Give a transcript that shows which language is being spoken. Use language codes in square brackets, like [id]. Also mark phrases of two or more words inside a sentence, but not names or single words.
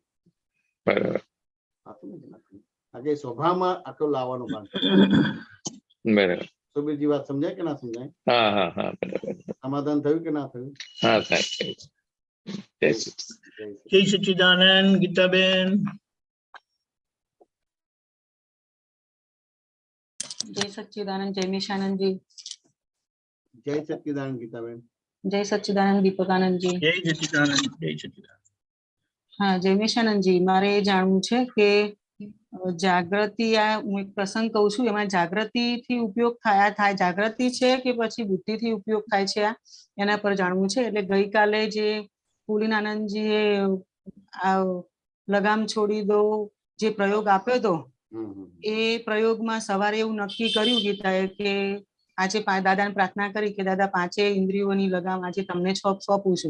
[gu] આજે સ્વભાવમાં આખો લાવવાનો ભાગ. બરાબર. સુબીરજી વાત સમજાય કે ના સમજાય? હા હા હા, બરાબર. સમાધાન થયું કે ના થયું? હા થાય. જય સચ્ચિદાનંદ. ગીતાબેન. [hi] जय सच्चिदानंद जयमेशानंद जी. जय सच्चिदानंद गीताबेन. जय सच्चिदानंद दीपकानंद जी. [gu] જય સચ્ચિદાનંદ. જય સચ્ચિદાનંદ. હા જયમેશાનંદ જી, મારે જાણવું છે કે જાગૃતિ, આ હું એક પ્રસંગ કહું છું, એમાં જાગૃતિ થી ઉપયોગ થાય જાગૃતિ છે કે પછી બુદ્ધિ થી ઉપયોગ થાય છે, એના પર જાણવું છે. એટલે ગઈકાલે જે પુલિનાનંદજીએ આ લગામ છોડી દો જે પ્રયોગ આપ્યો હતો, એ પ્રયોગમાં સવારે એવું નક્કી કર્યું ગીતાએ કે આજે દાદાને પ્રાર્થના કરી કે દાદા 5 ઇન્દ્રિયોની લગામ આજે તમને સોંપું છું.